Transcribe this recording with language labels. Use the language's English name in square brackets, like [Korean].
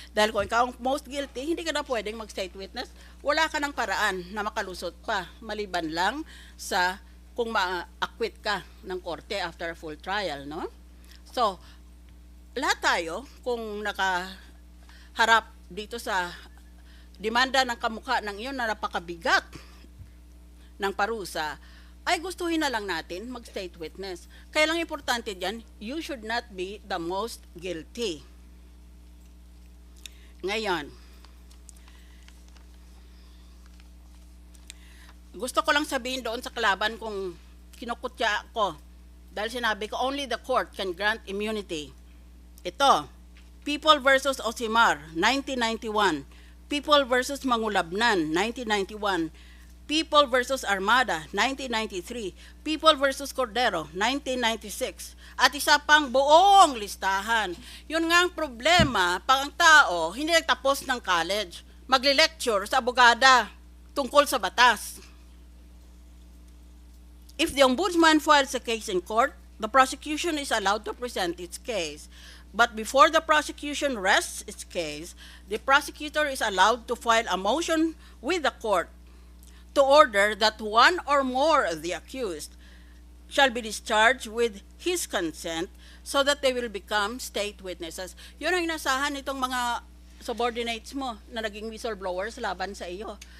[Filipino] Dahil kung ikaw ang most guilty, hindi ka na pwedeng mag-state witness, wala ka ng paraan na makalusot pa, maliban lang sa kung ma-acquit ka ng korte [English] after a full trial, [Filipino] no? So, lahat tayo, kung nakaharap dito sa demanda ng kamukha ng iyon na napakabigat ng parusa, ay gustuhin na lang natin mag-state witness. Kaya lang importante dyan, [English] you should not be the most guilty. [Filipino] Ngayon, gusto ko lang sabihin doon sa kalaban kung kinukutya ako dahil sinabi ko, [English] only the court can grant immunity. [Filipino] Ito, People versus Osimar, 1991. People versus Mangulabnan, 1991. People versus Armada, 1993. People versus Cordero, 1996. At isa pang buong listahan. Yun nga ang problema, pag ang tao hindi nagtapos ng college, magle-lecture sa abogada tungkol sa batas. [English] If the ombudsman files a case in court, the prosecution is allowed to present its case. But before the prosecution rests its case, the prosecutor is allowed to file a motion with the court to order that one or more of the accused shall be discharged with his consent so that they will become state witnesses. [Filipino] Yun ang inasahan nitong mga subordinates mo na naging whistleblowers laban sa iyo.